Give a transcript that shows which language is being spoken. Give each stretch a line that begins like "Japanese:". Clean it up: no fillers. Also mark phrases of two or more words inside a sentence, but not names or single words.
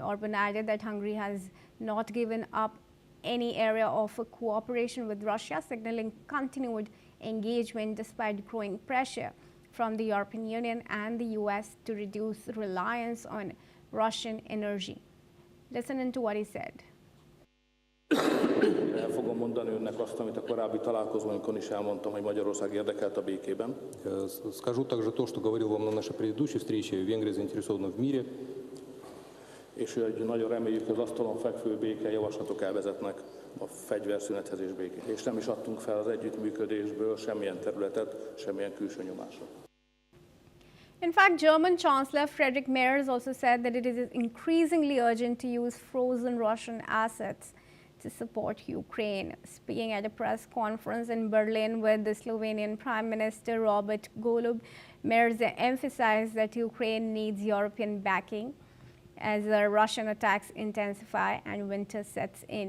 English: Orban added that Hungary has not given up any area of cooperation with Russia, signaling continued engagement despite growing pressure from the European Union and the US to reduce reliance on Russian energy. Listen into what he said.
Hungarian: El fogom mondani önnek azt, amit a korábbi találkozónkon is elmondtam, hogy Magyarország érdekelt a békében.
Russian: Скажу также то, что говорил вам на нашей предыдущей встрече. Венгрия заинтересована в мире.
Hungarian: És hogy nagyon reméljük, hogy az asztalon fekvő béke javaslatok elvezetnek a fegyverszünethez és békét. És nem is adtunk fel az együttműködésből semmilyen területet, semmilyen külső nyomásra.
English: In fact, German Chancellor Friedrich Merz also said that it is increasingly urgent to use frozen Russian assets to support Ukraine. Speaking at a press conference in Berlin with the Slovenian Prime Minister Robert Golob, Merz emphasized that Ukraine needs European backing as the Russian attacks intensify and winter sets in.